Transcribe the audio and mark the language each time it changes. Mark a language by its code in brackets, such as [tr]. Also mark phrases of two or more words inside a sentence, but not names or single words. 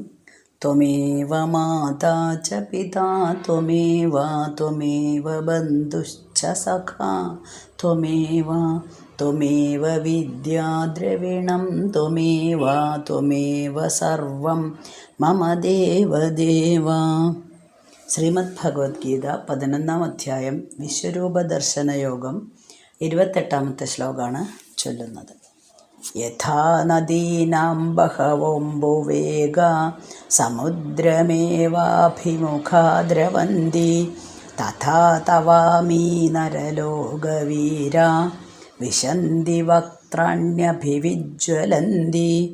[sa] त्वमेव माता च पिता त्वमेव बन्धुश्च सखा त्वमेव विद्या द्रविणं त्वमेव सर्वं मम देवदेव। [ml] ശ്രീമദ് ഭഗവത്ഗീത 11-ാം അധ്യായം വിശ്വരൂപദർശനയോഗം 28-ാമത്തെ ശ്ലോകമാണ് ചൊല്ലുന്നത്. [sa] യഥാ നദീനാം ബഹവോംബുവേഗ സമുദ്രമേവാഭിമുഖാ ദ്രവന്തി തഥാ തവാമീ നരലോകവീര വിശന്തി വക്ത്രാണ്യഭിവിജ്വലന്തി.